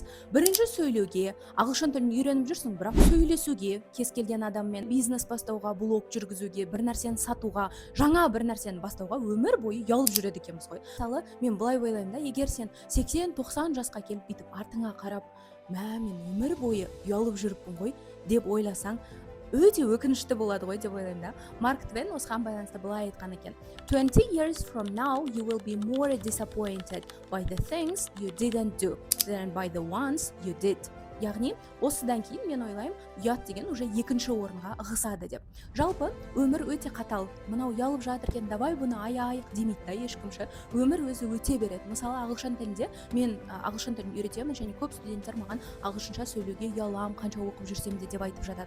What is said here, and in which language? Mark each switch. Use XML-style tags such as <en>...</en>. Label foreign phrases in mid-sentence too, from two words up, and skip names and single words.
<kk>Бірінші сөйлеуге, ағылшын тілін үйреніп жүрсің, бірақ сөйлесуге, кез келген адаммен бизнес бастауға, блог жүргізуге, бір нәрсені сатуға, жаңа бір нәрсені бастауға өмір бойы ұялып жүреді екенбіз ғой. Мысалы, мен былай ойлаймын да, егер сен 80-90 жасқа келіп бүйтіп артыңа қарап, мен өмір бойы ұялып жүріппін ғой деп ойласаң, өте өкінішті болады ғой деп ойлаймын да. Марк Твен осыған байланысты былай айтқан екен:</kk> <en>20 years from now you will be more disappointed by the things you didn't do than by the ones you did.</en> <kk>Яғни осыдан кейін мен ойлаймын, ұят деген уже екінші орынға ығысады деп. Жалпы өмір өте қатал. Мынау ұялып жатыр екен, давай бұны аяйық демейді да ешкімші. Өмір өзі өте береді. Мысалы, ағылшын тілінде мен ағылшын тілін үйретемін, және көп студенттер маған ағылшынша сөйлеуге ұялам, қанша оқып жүрсем де деп айтып жатады.</kk>